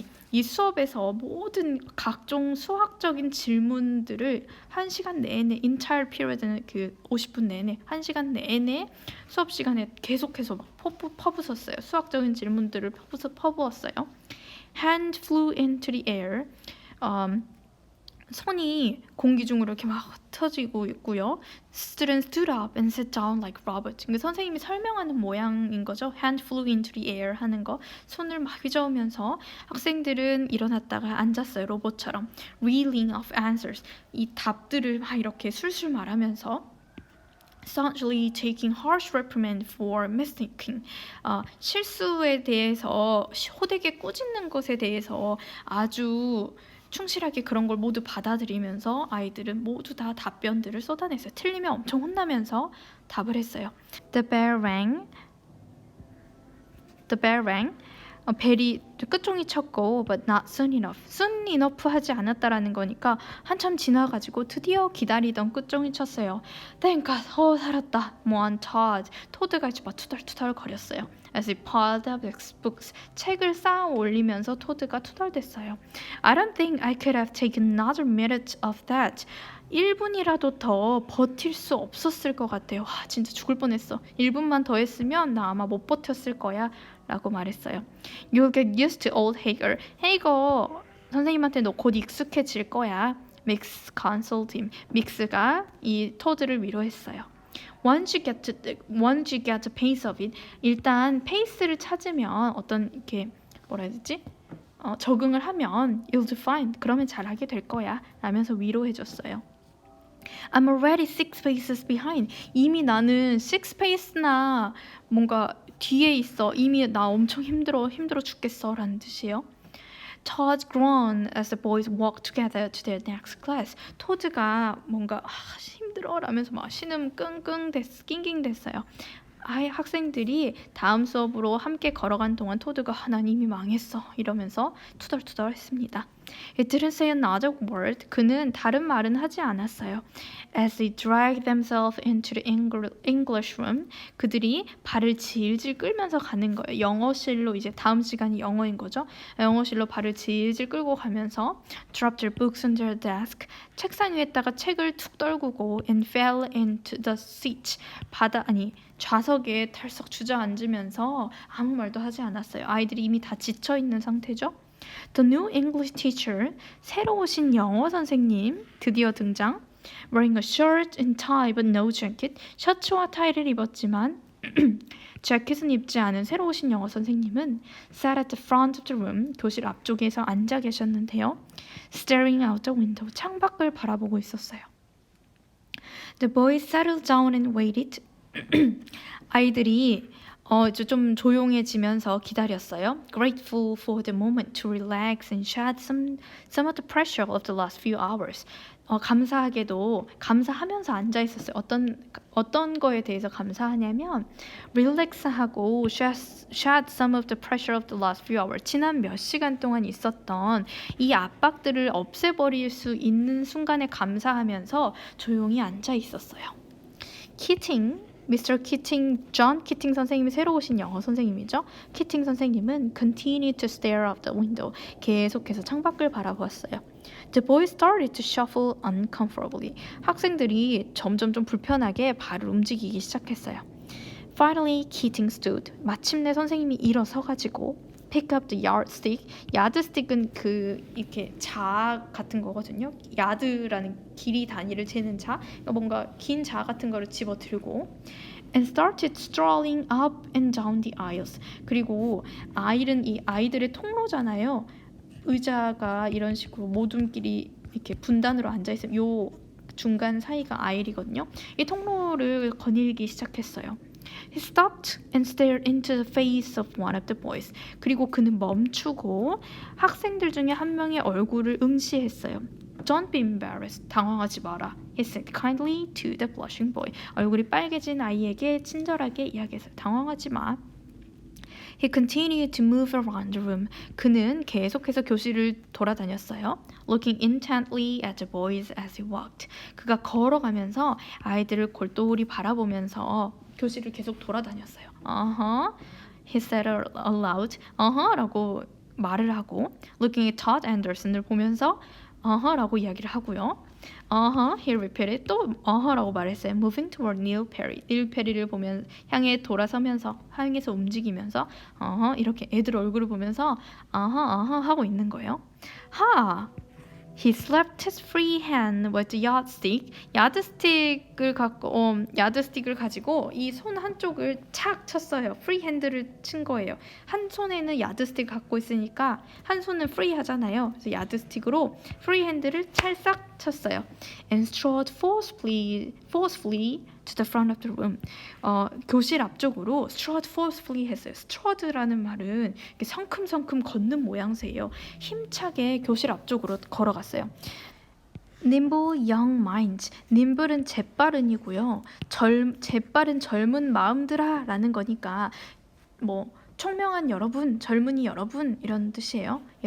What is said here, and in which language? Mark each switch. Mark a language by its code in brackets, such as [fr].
[ko] 이 수업에서 모든 각종 수학적인 질문들을 1시간 내내 [en] entire period [ko] 는 50분 내내 1시간 내내 수업 시간에 계속해서 퍼부었어요. 수학적인 질문들을 퍼부었어요. [en] Hand flew into the air. [ko] 손이 공기 중으로 이렇게 막 흩어지고 있고요. [en] Students stood up and sat down like robots. [ko] 선생님이 설명하는 모양인 거죠. [en] Hand flew into the air [ko] 하는 거. 손을 막 휘저으면서 학생들은 일어났다가 앉았어요. 로봇처럼. [en] Reeling of answers. [ko] 이 답들을 막 이렇게 술술 말하면서 [en] staunchly taking harsh reprimand for mistaking. [ko] 실수에 대해서 호되게 꾸짖는 것에 대해서 아주 충실하게 그런 걸 모두 받아들이면서 아이들은 모두 다 답변들을 쏟아냈어요. 틀리면 엄청 혼나면서 답을 했어요. [en] The bell rang. [ko] 벨이 끝종이 쳤고 [en] but not soon enough. soon enough [ko] 하지 않았다라는 거니까 한참 지나가지고 드디어 기다리던 끝종이 쳤어요. [en] Thank God. [ko] 살았다. 모한 토드가 이제 막 투덜투덜 거렸어요. [en] As he piled up his books. [ko] 책을 쌓아 올리면서 토드가 투덜댔어요. [en] I don't think I could have taken another minute of that. [ko] 1분이라도 더 버틸 수 없었을 것 같아요. 진짜 죽을 뻔했어. 1분만 더 했으면 나 아마 못 버텼을 거야 라고 말했어요. [en] You'll get used to old Hager. [ko] 헤이거 선생님한테 너 곧 익숙해질 거야. [en] Mix consoled him. [ko] 믹스가 이 토드를 위로했어요. [en] Once you get the pace of it. [ko] 일단 페이스를 찾으면 어떤 이렇게 뭐라 해야 되지? 적응을 하면 [en] you'll do fine. [ko] 그러면 잘하게 될 거야 라면서 위로해줬어요. [en] I'm already 6 paces behind. [ko] 이미 나는 6 pace나 뭔가 뒤에 있어. 이미 나 엄청 힘들어 죽겠어 라는 뜻이에요. [en] Todd groaned as the boys walked together to their next class. [ko] 토드가 뭔가 힘들어 라면서 막 신음 낑낑 됐어요. 학생들이 다음 수업으로 함께 걸어간 동안 토드가 난 이미 망했어 이러면서 투덜투덜 했습니다. [en] It didn't say another word. [ko] 그는 다른 말은 하지 않았어요. [en] As they dragged themselves into the English room. [ko] 그들이 발을 질질 끌면서 가는 거예요. 영어실로 이제 다음 시간이 영어인 거죠. 영어실로 발을 질질 끌고 가면서 [en] dropped their books on their desk. [ko] 책상 위에다가 책을 툭 떨구고 [en] and fell into the seat. [ko] 좌석에 털썩 주저앉으면서 아무 말도 하지 않았어요. 아이들이 이미 다 지쳐있는 상태죠. [en] The new English teacher, [ko] 새로 오신 영어 선생님 드디어 등장. [en] Wearing a shirt and tie but no jacket. [ko] 셔츠와 타이를 입었지만 재킷은 입지 않은 새로 오신 영어 선생님은 [en] sat at the front of the room. [ko] 교실 앞쪽에서 앉아 계셨는데요. [en] Staring out the window. [ko] 창밖을 바라보고 있었어요. [en] The boys settled down and waited. [ko] 아이들이 이제 좀 조용해지면서 기다렸어요. [en] Grateful for the moment to relax and shed some of the pressure of the last few hours. [ko] 감사하게도 감사하면서 앉아 있었어요. 어떤 거에 대해서 감사하냐면 릴렉스하고 [en] shed some of the pressure of the last few hours. [ko] 지난 몇 시간 동안 있었던 이 압박들을 없애버릴 수 있는 순간에 감사하면서 조용히 앉아 있었어요. 키팅 Mr. 키팅, 존 키팅 선생님이 새로 오신 영어 선생님이죠. 키팅 선생님은 [en] continued to stare out the window. [ko] 계속해서 창밖을 바라보았어요. [en] The boys started to shuffle uncomfortably. [ko] 학생들이 점점 좀 불편하게 발을 움직이기 시작했어요. [en] Finally, Keating stood. [ko] 마침내 선생님이 일어서가지고 [en] pick up the yardstick. [ko] 야드스틱은 이렇게 자 같은 거거든요. 야드라는 길이 단위를 재는 자. 그러니까 뭔가 긴 자 같은 거를 집어 들고 [en] and started strolling up and down the aisles. [ko] 그리고 이 아이들의 통로잖아요. 의자가 이런 식으로 모둠끼리 이렇게 분단으로 앉아 있으면 요 중간 사이가 아일이거든요. 이 통로를 거닐기 시작했어요. [en] He stopped and stared into the face of one of the boys. [ko] 그리고 그는 멈추고 학생들 중에 한 명의 얼굴을 응시했어요. [en] Don't be embarrassed. [ko] 당황하지 마라. [en] He said kindly to the blushing boy. [ko] 얼굴이 빨개진 아이에게 친절하게 이야기했어요. 당황하지 마. [en] He continued to move around the room. [ko] 그는 계속해서 교실을 돌아다녔어요. [en] Looking intently at the boys as he walked. [ko] 그가 걸어가면서 아이들을 골똘히 바라보면서 교실을 계속 돌아다녔어요. [en] He said aloud. [ko] 라고 말을 하고 [en] Looking at Todd Anderson [ko] 을 보면서 라고 이야기를 하고요. [en] He repeated. [ko] 또 라고 말했어요. [en] Moving toward Neil Perry. [ko] 닐 페리를 보면 향해 돌아서면서 향해서 움직이면서 이렇게 애들 얼굴을 보면서 하고 있는 거예요. [en] He slapped his free hand with the yardstick. [ko] 야드스틱을 가지고 이 손 한쪽을 착 쳤어요. free hand를 친 거예요. 한 손에는 야드스틱 갖고 있으니까 한 손은 free 하잖아요. 그래서 야드스틱으로 free hand를 찰싹 쳤어요. [en] And strode forcefully to the front of the room. [ko] 교실 앞쪽으로 [en] strode forcefully [ko] 했어요. strode라는 말은 이렇게 성큼성큼 걷는 모양새예요. 힘차게 교실 앞쪽으로 걸어갔어요. [en] Nimble young minds. [ko] nimble은 재빠른이고요. 재빠른 젊은 마음들아 라는 거니까 뭐 총명한 여러분, 젊은이 여러분 이런 뜻이에요.